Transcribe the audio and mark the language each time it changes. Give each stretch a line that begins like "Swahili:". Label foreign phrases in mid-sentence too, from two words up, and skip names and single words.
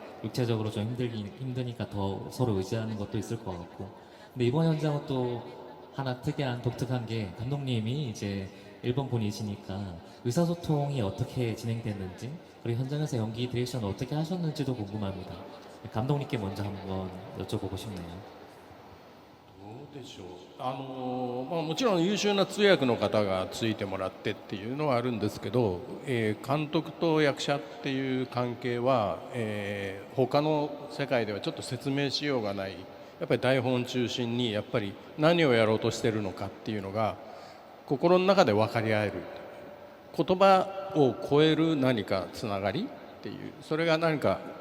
Korean: 육체적으로 좀 힘드니까 더 서로 의지하는 것도 있을 것 같고. 근데 이번 현장은 또 하나 특이한 독특한 게 감독님이 이제 일본 분이시니까 의사소통이 어떻게 진행됐는지 그리고 현장에서 연기 디렉션 어떻게 하셨는지도 궁금합니다. 감독님께 먼저 한번 여쭤보고 싶네요.
Japanese: どうでしょうもちろん優秀な通訳の方がついてもらってっていうのはあるんですけど、監督と役者っていう関係は、他の世界ではちょっと説明しようがないやっぱり台本中心にやっぱり何をやろうとしてるのかっていうのが心の中で分かり合える言葉を超える何かつながりっていうそれが何か